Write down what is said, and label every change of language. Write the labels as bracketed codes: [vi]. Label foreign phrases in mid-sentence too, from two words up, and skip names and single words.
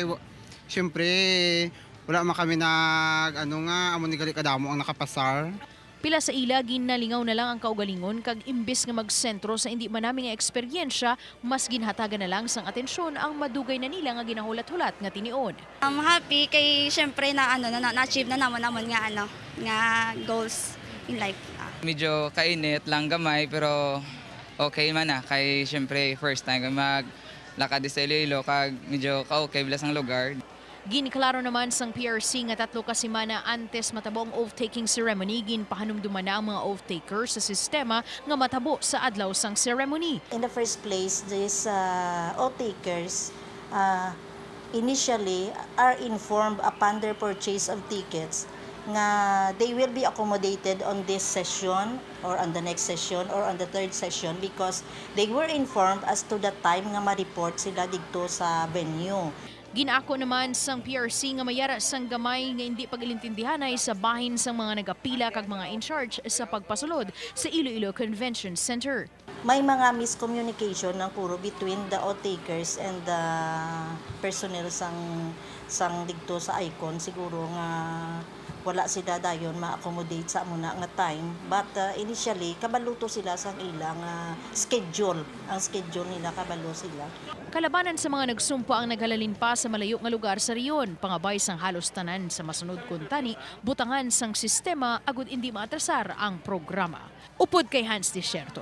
[hil] Syempre wala man kami amo ni gali kadamo ang nakapasar. Pila sa ila ginalingaw na lang ang kaugalingon kag imbes nga magsentro sa hindi manami nga eksperyensya, mas ginhatagan na lang sang atensyon ang madugay na nila nga ginahulat-hulat nga tinion. [en] I'm happy [hil] kay syempre na-achieve na naman nga [en] goals in life. [hil] Medyo kainit lang gamay pero okay man na kay syempre [en] first time [hil] kay maglakad sa Iloilo kag medyo ka-okay bilas ang lugar. Giniklaro naman sang PRC nga 3 ka semana antes matabo ang oath-taking ceremony ginpahanumduman na ang mga oath-takers sa sistema nga matabo sa adlaw sang ceremony. [en] In the first place, these oath-takers initially are informed upon their purchase of tickets nga they will be accommodated on this session or on the next session or on the third session because they were informed as to the time [hil] nga ma-report sila dito sa [en] venue. [hil] Ginaako naman sang PRC nga mayara sang gamay nga hindi pagilintindihanay sa bahin sang mga nagapila kag mga [en] in charge [hil] sa pagpasulod sa Iloilo Convention Center. May mga miscommunication ng puro [en] between the oath-takers and the personnel [hil] sang dito sa ICON siguro nga wala sila dayon ma-accommodate sa muna nga time [en] but initially [hil] kabaluto sila sang ilang schedule. Ang schedule nila kabalo sila. Kalabanan sa mga nagsumpa ang naghalalin pa sa malayo nga lugar sa riyon, pangabay sang halos tanan sa masunod kuntani, butangan sang sistema agud hindi maatrasar ang programa. Upod kay Hans Desierto.